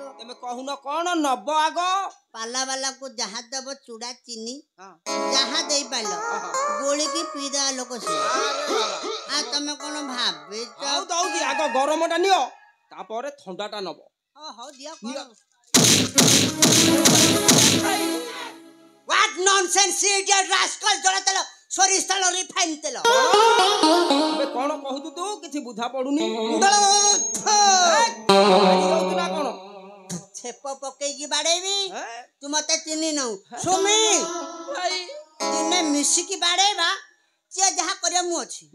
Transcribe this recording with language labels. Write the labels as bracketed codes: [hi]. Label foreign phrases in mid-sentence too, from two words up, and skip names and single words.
[or] ତମେ କହୁନ କଣ ନବ ଆଗ? ପାଲା ବାଲାକୁ ଯାହା ଦବ ଚୁଡା ଚିନି ଯାହା ଦେଇପାରିଲ ଗୋଳିକି ପିଇଦବା ଲୋକ ସିଏ। ଆଉ ତମେ କଣ ଭାବିଛ? ଦଉଛି ଆଗ ଗରମଟା ନିଅ ତାପରେ ଥଣ୍ଡାଟା ନବ। ହଉ ଦିଅ। [en] What nonsense idiot rascal [or] ଜଳ ତେଲ ସୋରିଷ ତେଲ ରିଫାଇନ ତେଲ। ଏବେ କଣ କହୁଛୁ ତୁ କିଛି ବୁଝା ପଡୁନି। କଣ ଛେପ ପକେଇକି ବାଡେଇବି ତୁ ମତେ ଚିହ୍ନି ନଉ। ସୁମି ଦିନେ ମିଶିକି ବାଡେଇବା ଯିଏ ଯାହା କରିବା ମୁଁ ଅଛି।